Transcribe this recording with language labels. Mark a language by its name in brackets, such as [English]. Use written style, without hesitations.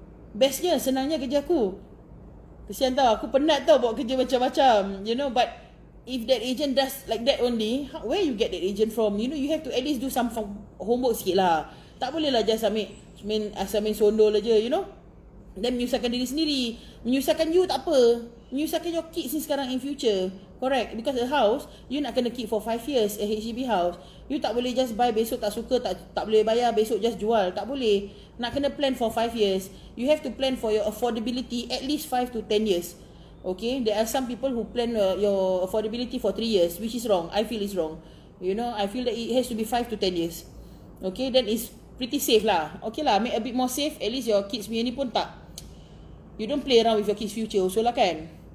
[Malay] Bestnya, senangnya kerja aku. Kesian tau. Aku penat tau buat kerja macam-macam. [English] But if that agent does like that only, where you get that agent from? You have to at least do some homework [Malay] sikit lah. Tak boleh lah just asal main sondol aja, Dan menyusahkan diri sendiri. Menyusahkan you tak apa. Menyusahkan [English] your kids [Malay] ni sekarang [English] in future. Correct? Because a house, you [Malay] nak kena [English] keep for 5 years, a HDB house. [Malay] You tak boleh [English] just buy, [Malay] besok tak suka, tak boleh bayar, besok just jual. Tak boleh. Nak kena [English] plan for 5 years. You have to plan for your affordability at least 5 to 10 years. Okay, there are some people who plan your affordability for 3 years, which is wrong. I feel it's wrong. I feel that it has to be 5 to 10 years. Okay, then it's pretty safe lah. Okay lah, make a bit more safe. At least your kids [Malay] punya ni pun tak. [English] You don't play around with your kids' future also lah kan.